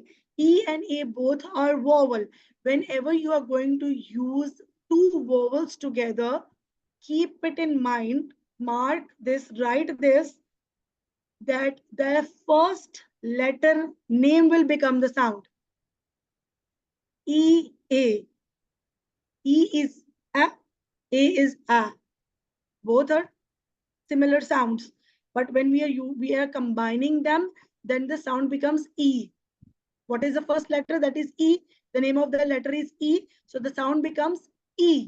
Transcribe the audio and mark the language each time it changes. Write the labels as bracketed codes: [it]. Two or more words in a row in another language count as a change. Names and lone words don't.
[en] E and A both are vowel. Whenever you are going to use two vowels together, keep it in mind, mark this, write this, that the first letter name will become the sound. E, A. E is A is A. Both are similar sounds. But when we are combining them, then the sound becomes E. What is the first letter? That is E. The name of the letter is E. So the sound becomes E.